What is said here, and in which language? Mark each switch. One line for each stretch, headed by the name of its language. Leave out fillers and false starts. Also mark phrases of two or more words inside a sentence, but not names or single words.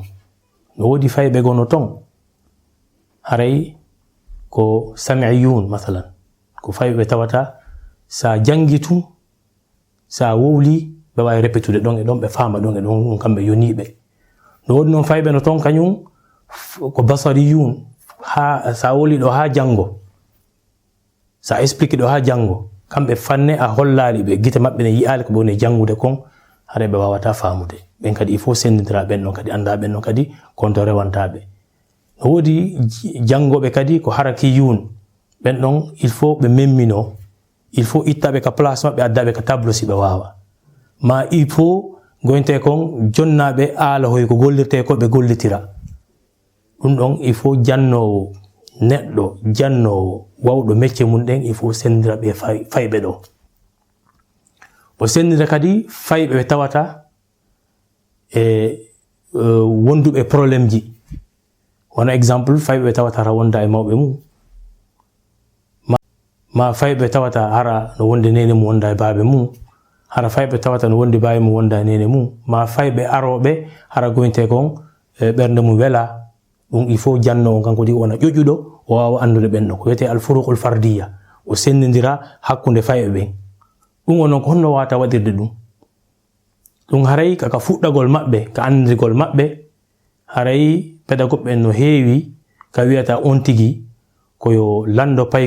Fula: no wodi fayɓe gono ton haray ko sami'iyun masalan, ko fayɓe tawata sa jangitu sa wowli ɓe wawi répétude ɗon e ɗon, ɓe fama ɗon e ɗon, kamɓe yoniɓe. no wodi noon fayɓe no ton kañum ko basariyun, ha sa woli ɗo ha jango, sa explique ɗo ha jango, kamɓe fanne a hollali ɓe gite maɓɓe ne yiyali ko ɓe woni jangude kon, haray ɓe wawata famude. ɓen kadi
French: il faut
Fula: sendidira ɓen ɗon kadi, anda ɓen ɗon kadi konto rewantaɓe. no wodi jangoɓe kadi ko harakiyun, ɓen ɗon
French: il faut
Fula: ɓe memmino,
French: il faut
Fula: ittaɓe ka place maɓɓe addaɓe ka tableau si ɓe wawa, ma
French: il faut
Fula: goynte kon jonnaɓe aala hoy ko gollirte ko ɓe gollitira. ɗum ɗon
French: il faut
Fula: jannowo neɗɗo, jannowo wawɗo métier mum ɗen
French: il faut
Fula: sendira ɓe fayɓe ɗo. o sendira kadi fayɓe ɓe tawata e wonduɓe probléme ji. wono exemple fayɓe ɓe tawata hara wonda e mawɓe mum, ma faybe tawata hara no wonde nene mu wonda baabe mu hara faybe tawata no wonde baabe mu wonda nene mu ma faybe arobe hara gointe kon bernde mu wela dum
French: il faut
Fula: janno kanko di wona jojudo o wawa andude benno ko wete
Arabic: الفروق الفردية
Fula: o sendindira hakkunde faybe ben dum onon ko honno wata wadirde dum haray kaka fuddagol mabbe ka andirgol mabbe haray pedagogbe no heewi ka wiata on tigi ko yo lando pay